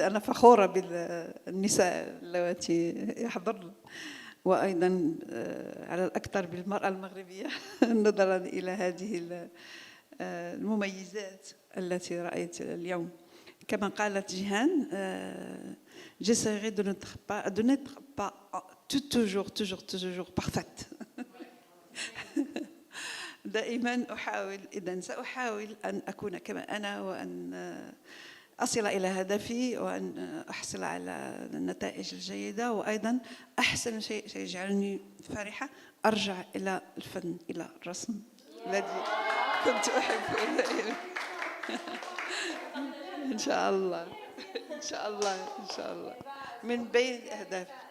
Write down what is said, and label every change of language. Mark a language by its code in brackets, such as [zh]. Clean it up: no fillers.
[ar] أنا فخورة بالنساء اللواتي يحضرن وأيضا على الأكثر بالمرأة المغربية نظرا إلى هذه المميزات التي رأيت اليوم. [fr] Comme [ar] قالت جيهان, [fr] j'essaierai de n'être pas toujours parfaite. [ar] دائما أحاول، إذن سأحاول أن أكون كما أنا وأن أصل إلى هدفي وأن أحصل على النتائج الجيدة، وأيضا أحسن شيء سيجعلني فرحة أرجع إلى الفن، إلى الرسم الذي كنت أحبه إن شاء الله إن شاء الله إن شاء الله من بين الأهداف.